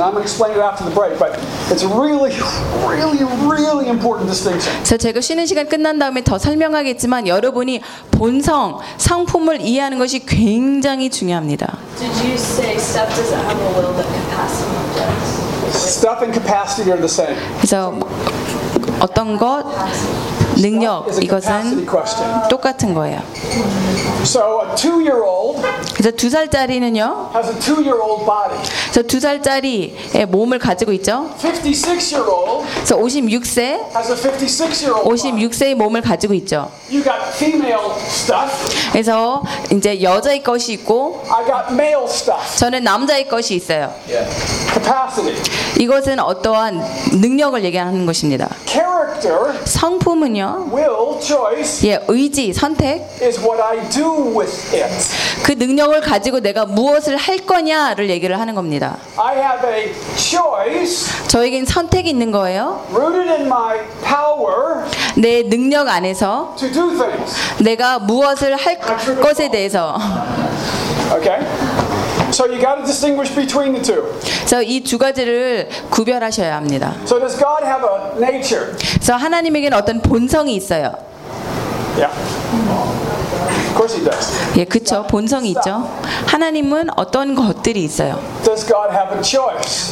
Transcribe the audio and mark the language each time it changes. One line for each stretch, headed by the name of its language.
English: I'm going to explain it after the break, but it's really, really, really important distinction.
Korean: 그래서 제가 쉬는 시간 끝난 다음에 더 설명하겠지만 여러분이 본성, 성품을 이해하는 것이 굉장히 중요합니다.
English: Did you say stuff doesn't have a will but capacity does? Stuff and capacity are the same.
Korean: 그래서 어떤 것 능력 이것은 똑같은 거예요.
English: So a two-year-old.
Korean: 그래서 두 살짜리는요.
English: Has a two-year-old body.
Korean: 그래서 두 살짜리의 몸을 가지고 있죠.
English: 56-year-old.
Korean: 그래서 56세.
English: Has a 56-year-old.
Korean: 56세의 몸을 가지고 있죠.
English: You got female stuff.
Korean: 그래서 이제 여자의 것이 있고.
English: I got male stuff.
Korean: 저는 남자의 것이 있어요.
English: Yeah. Capacity.
Korean: 이것은 어떠한 능력을 얘기하는 것입니다.
English: Character.
Korean: 성품
English: Will choice.
Korean: 예, 의지 선택.
English: Is what I do with it.
Korean: 그 능력을 가지고 내가 무엇을 할 거냐를 얘기를 하는 겁니다.
English: I have a choice.
Korean: 저에겐 선택이 있는 거예요.
English: Rooted in my power.
Korean: 내 능력 안에서.
English: To do things.
Korean: 내가 무엇을 할 것에 대해서.
English: Okay. So you got to distinguish between the two.
Korean: So 이 두 가지를 구별하셔야 합니다.
English: So does God have a nature?
Korean: So 하나님에게는 어떤 본성이 있어요.
English: Yeah. Of course he does.
Korean: 예, 그쵸. 본성이 있죠. 하나님은 어떤 것들이 있어요.
English: Does God have a choice?